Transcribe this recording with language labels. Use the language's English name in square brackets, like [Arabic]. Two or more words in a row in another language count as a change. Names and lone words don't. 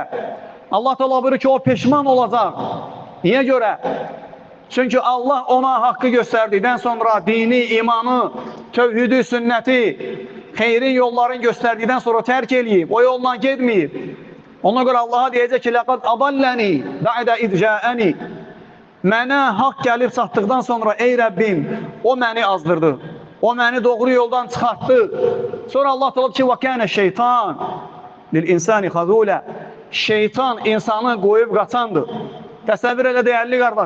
[Azerbaijani] Allah Teala buyurur ki o peşman olacaq. Niyə görə? Çünki Allah ona haqqı göstərdikdən sonra dini, imanı, tövhidi, sünnəti, xeyri yolların göstərdikdən sonra tərk eləyib, o yolla getməyib. Ona görə Allaha deyəcək ki: [Arabic] "لقد أضلني بعد إذ جاءني." [Azerbaijani] Mənə haqq gəlib çatdıqdan sonra ey Rəbbim, o məni azdırdı. O məni doğru yoldan çıxartdı. Sonra Allah deyir ki: [Arabic] "وكان الشيطان للإنسان خذولا." [Azerbaijani] Şeytan insanı qoyub qaçandır. Təsəvvür elə dəyərli qardaş.